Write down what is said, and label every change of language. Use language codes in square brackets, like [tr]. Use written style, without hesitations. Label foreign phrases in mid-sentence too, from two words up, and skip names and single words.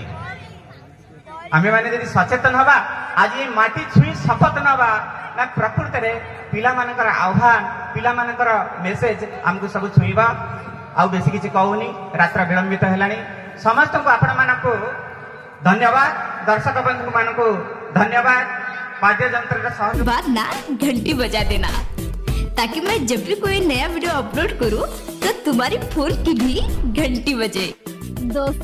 [or] ଆମେମାନେ ଯଦି ସଚେତନ ହବା, ଆଜି ଏ ମାଟି ଛୁଇଁ ଶପଥ ନବା ନା ପ୍ରକୃତରେ ପିଲାମାନଙ୍କର ଆହ୍ୱାନ, ପିଲାମାନଙ୍କର ମେସେଜ ଆମକୁ ସବୁ ଛୁଇଁବା। ଆଉ ବେଶୀ କିଛି କହୁନି, ରାତ୍ର ବିଳମ୍ବିତ ହେଲାଣି। ସମସ୍ତଙ୍କୁ ଆପଣମାନଙ୍କୁ ଧନ୍ୟବାଦ, ଦର୍ଶକ ବନ୍ଧୁ ମାନଙ୍କୁ धन्यवाद। [hi] वाद्य यंत्र सहयोग बाद ना घंटी बजा देना ताकि मैं जब भी कोई नया वीडियो अपलोड करूं तो तुम्हारी फोन की भी घंटी बजे। दोस्तों